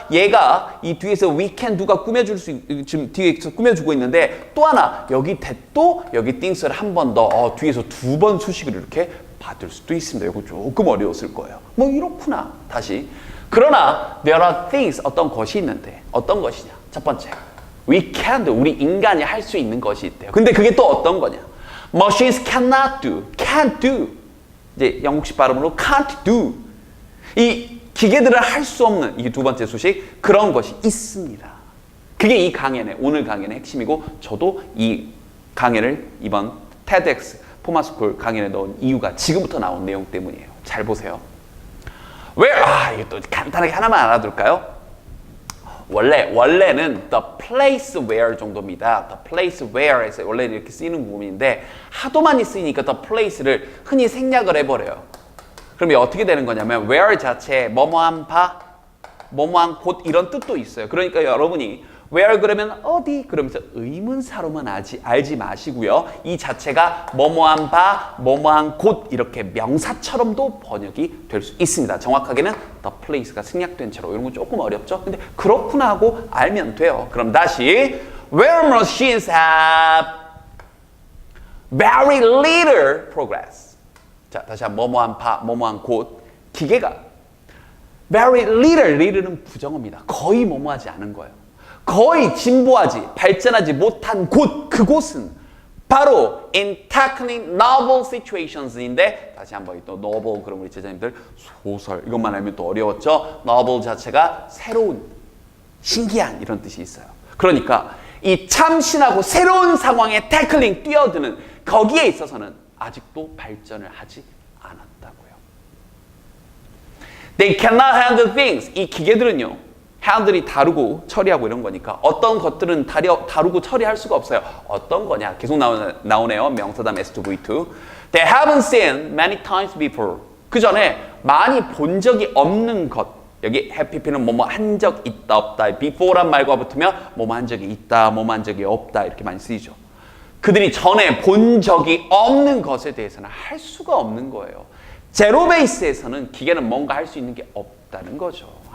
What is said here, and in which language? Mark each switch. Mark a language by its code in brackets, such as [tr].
[ko] 얘가 이 뒤에서 [en] we can do [ko] 가 꾸며줄 수, 지금 뒤에서 꾸며주고 있는데, 또 하나 여기 that도 여기 things를 한 번 더 뒤에서 두 번 수식을 이렇게 받을 수도 있습니다. 이거 조금 어려웠을 거예요. 뭐 이렇구나. 다시. 그러나 [en] there are things, [ko] 어떤 것이 있는데 어떤 것이냐. 첫 번째, [en] we can do, [ko] 우리 인간이 할 수 있는 것이 있대요. 근데 그게 또 어떤 거냐. [en] Machines cannot do, can't do. [ko] 이제 영국식 발음으로 [en] can't do. [ko] 이 기계들은 할 수 없는 이 두 번째 수식, 그런 것이 있습니다. 그게 이 강연의, 오늘 강연의 핵심이고, 저도 이 강연을 이번 TEDx 포마스쿨 강연에 넣은 이유가 지금부터 나온 내용 때문이에요. 잘 보세요. 이게 또 간단하게 하나만 알아둘까요? 원래는 [en] the place where [ko] 정도입니다. [en] the place where [ko] 에서 원래는 이렇게 쓰이는 부분인데 하도 많이 쓰이니까 the place를 흔히 생략을 해버려요. 그럼 어떻게 되는 거냐면 where 자체에 뭐뭐한 바, 뭐뭐한 곳 이런 뜻도 있어요. 그러니까 여러분이 where 그러면 어디 그러면서 의문사로만 알지 마시고요. 이 자체가 뭐뭐한 바, 뭐뭐한 곳 이렇게 명사처럼도 번역이 될 수 있습니다. 정확하게는 the place가 생략된 채로. 이런 거 조금 어렵죠? 근데 그렇구나 하고 알면 돼요. 그럼 다시 [en] where machines have very little progress. [ko] 자, 다시 한번 뭐뭐한 바, 뭐뭐한 곳. 기계가 [en] very little [ko] 는 부정어입니다. 거의 뭐뭐하지 않은 거예요. 거의 진보하지, 발전하지 못한 곳, 그곳은 바로 [en] in tackling novel situations [ko] 인데, 다시 한번 또 novel, 그럼 우리 제자님들 소설, 이것만 알면 또 어려웠죠? novel 자체가 새로운, 신기한 이런 뜻이 있어요. 그러니까 이 참신하고 새로운 상황에 tackling, 뛰어드는 거기에 있어서는 아직도 발전을 하지 않았다고요. [en] They cannot handle things. [ko] 이 기계들은요, handle이 다루고 처리하고 이런 거니까 어떤 것들은 다루고 처리할 수가 없어요. 어떤 거냐? 계속 나오네요. 명사담 S2V2. [en] They haven't seen many times before. [ko] 그 전에 많이 본 적이 없는 것. 여기 해피피는 뭐뭐 한 적 있다 없다. before란 말과 붙으면 뭐뭐 한 적이 있다, 뭐뭐 한 적이 없다 이렇게 많이 쓰이죠. 그들이 전에 본 적이 없는 것에 대해서는 할 수가 없는 거예요. 제로 베이스에서는 기계는 뭔가 할 수 있는 게 없다는 거죠.